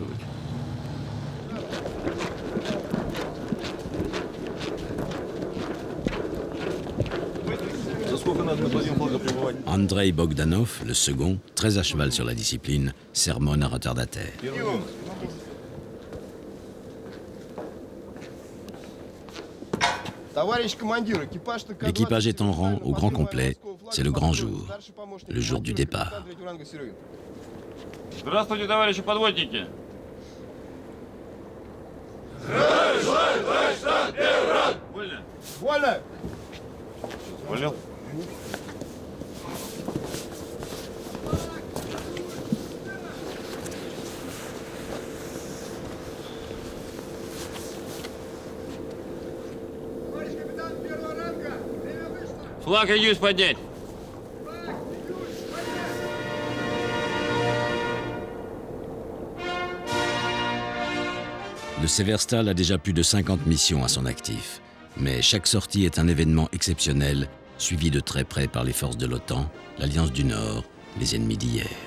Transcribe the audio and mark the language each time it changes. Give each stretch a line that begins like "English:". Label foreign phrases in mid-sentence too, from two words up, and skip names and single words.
French: Andrei Bogdanov, le second, très à cheval sur la discipline, sermonne un retardataire. L'équipage est en rang au grand complet, c'est le grand jour, le jour du départ.
Russian: Здравствуйте, товарищи подводники. Вольно. Понял? Флаг «Аюз» поднять.
French: Le Severstal a déjà plus de 50 missions à son actif. Mais chaque sortie est un événement exceptionnel, suivi de très près par les forces de l'OTAN, l'Alliance du Nord, les ennemis d'hier.